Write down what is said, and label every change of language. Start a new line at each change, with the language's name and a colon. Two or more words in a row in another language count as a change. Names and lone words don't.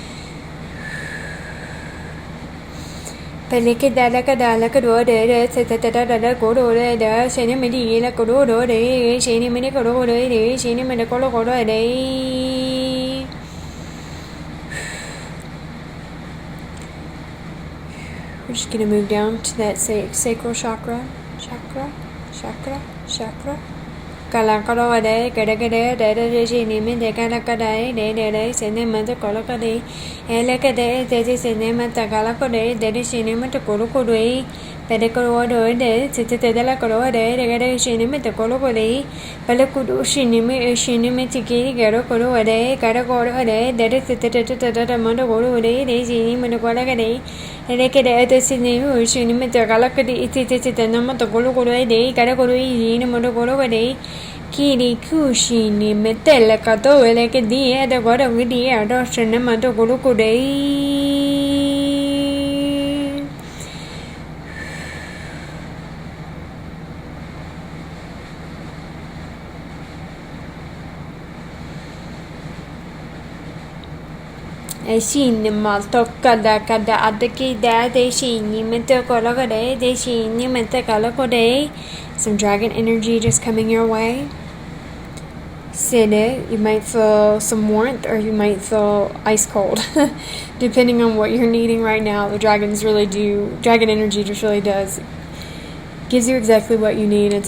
English: Peleke dala kadala kado de tete da koro de shene medi la koro de shene mene koro de shene mene kolo de. We're just gonna move down to that sacral chakra. Kala koro de kada de shene mene kala kada de shene mene kolo de. Elakade de shene mene kala de shene mene kolo de. Pedekoro de tete de la koro de shene mene kolo de. Pelakudu shene mene tiki garo koro de kada koro de tete mene koro de shene mene kolo de. Elakade de shene mene kala tete mene kolo de kada koro shene mene kolo de. Kiri kushini metela kato eleke dia da gora vidia do shenema do guluku dei. Shini malto kada adaki da de shini mete kologa de shini mete kaloko de. Some dragon energy just coming your way. Sit it. You might feel some warmth or you might feel ice cold, depending on what you're needing right now. The dragon energy just really gives you exactly what you need.